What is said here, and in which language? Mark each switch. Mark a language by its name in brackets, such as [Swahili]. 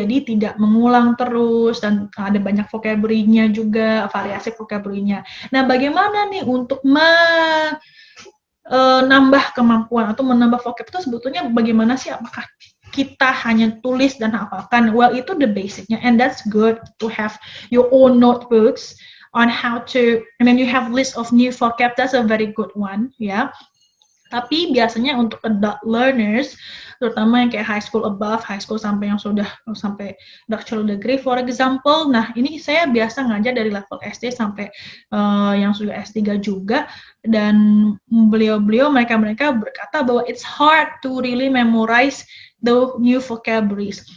[Indonesian] Jadi tidak mengulang terus dan ada banyak vocabulary-nya juga, variasi vocabulary-nya. Nah, bagaimana nih untuk menambah kemampuan atau menambah vocab itu sebetulnya bagaimana sih? Apakah kita hanya tulis dan hafalkan? [English] Well, itu the basic-nya, and that's good to have your own notebooks on how to, and then you have list of new vocab, that's a very good one, ya. [Indonesian] Tapi biasanya untuk adult learners, terutama yang kayak high school above, high school sampai yang sudah sampai doctoral degree, for example, nah ini saya biasa ngajar dari level SD sampai yang sudah S3 juga, dan beliau-beliau, mereka berkata bahwa [English] it's hard to really memorize the new vocabularies.